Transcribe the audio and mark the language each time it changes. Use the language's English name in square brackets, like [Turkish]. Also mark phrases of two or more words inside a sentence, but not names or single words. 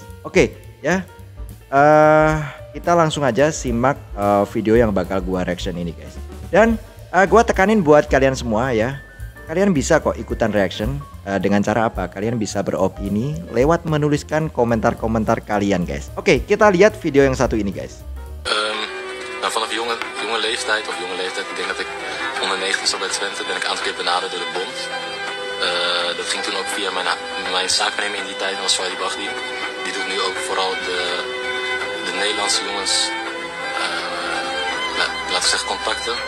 [Indonesian] Oke ya, kita langsung aja simak video yang bakal gua reaction ini guys. Dan gua tekanin buat kalian semua ya, kalian bisa kok ikutan reaction dengan cara apa? Kalian bisa beropini lewat menuliskan komentar-komentar kalian guys. Oke, kita lihat video yang satu ini guys. [Dutch] Nou, vanaf jonge leeftijd, ik denk dat ik onder 19 zat bij Twente, ben ik een aantal keer benaderd door de bond. Dat ging toen ook via mijn zaaknemer in die tijd, was Fadi Bahdim. Die doet nu ook vooral de Nederlandse jongens, laten we zeggen, contacten.